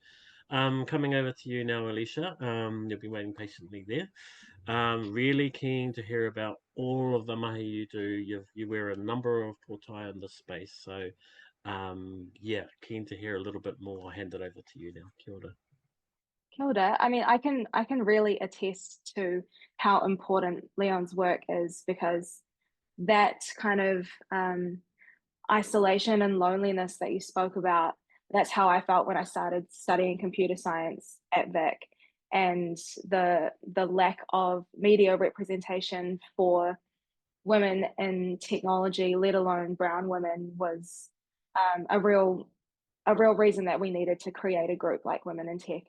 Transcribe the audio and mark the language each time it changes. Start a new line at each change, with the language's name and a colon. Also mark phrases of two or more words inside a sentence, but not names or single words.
English: Coming over to you now, Aleisha. You'll be waiting patiently there. Really keen to hear about all of the mahi you do. You wear a number of portai in this space, so keen to hear a little bit more. I'll hand it over to you now.
Māori: Kia ora. Kia ora.
English: I mean, I can really attest to how important Léon's work is, because that kind of isolation and loneliness that you spoke about, that's how I felt when I started studying computer science at Vic. And the lack of media representation for women in technology, let alone brown women, was a real reason that we needed to create a group like Women in Tech.